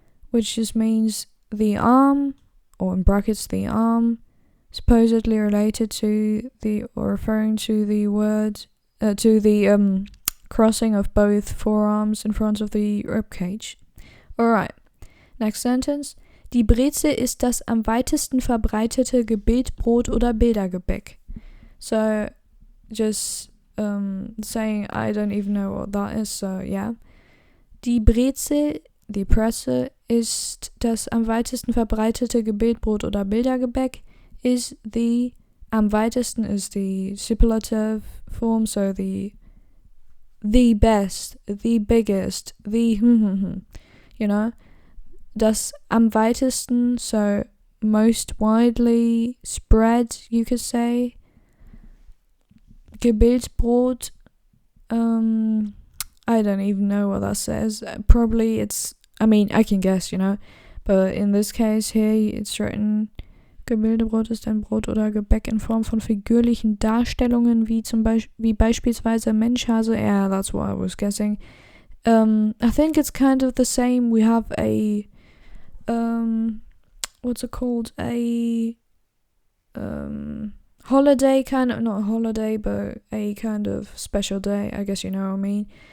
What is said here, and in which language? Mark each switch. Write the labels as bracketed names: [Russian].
[English] which just means the arm, or in brackets the arm, supposedly related to or referring to the word, to the crossing of both forearms in front of the ribcage. Alright, next sentence. [German] Die Brezel ist das am weitesten verbreitete Gebetbrot oder Bildergebäck. [English] So, just saying I don't even know what that is, so yeah. [German] Die Brezel, die Brezel, ist das am weitesten verbreitete Gebetbrot oder Bildergebäck. [English] Is the am weitesten is the superlative form, so the best, the biggest, the [German] das am weitesten, [English] so most widely spread, you could say. Gebetbrot, I don't even know what that says. Probably it's, I can guess, but in this case here it's written, [German] Gemäldebrot ist ein Brot oder Gebäck in Form von figürlichen Darstellungen, wie beispielsweise Menschhase. [English] Yeah, that's what I was guessing. I think it's kind of the same. We have a what's it called? A holiday, kind of, not a holiday, but a kind of special day, I guess you know what I mean.